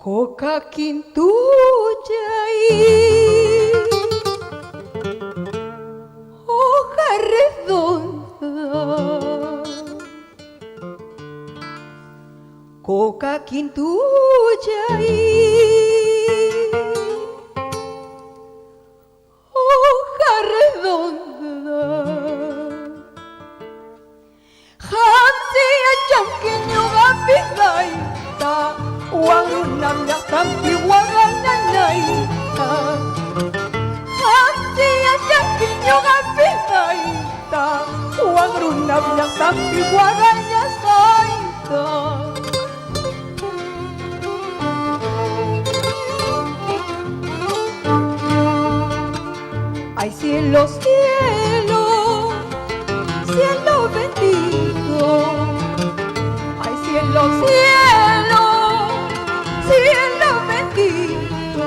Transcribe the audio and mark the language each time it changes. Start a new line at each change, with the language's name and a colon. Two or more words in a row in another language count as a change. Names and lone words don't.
Spanish: Coca quintuchay, hoja redonda. Coca quintuchay, hoja redonda.
Quechua: Hansi achamkinyo gapigay ta wangunam yakampi wangananay ta. Hansi achamkinyo gapigay ta wangunam yakampi wanganasay ta.
Spanish: Ay cielo, cielo, cielo bendito. Ay cielo, cielo, cielo bendito.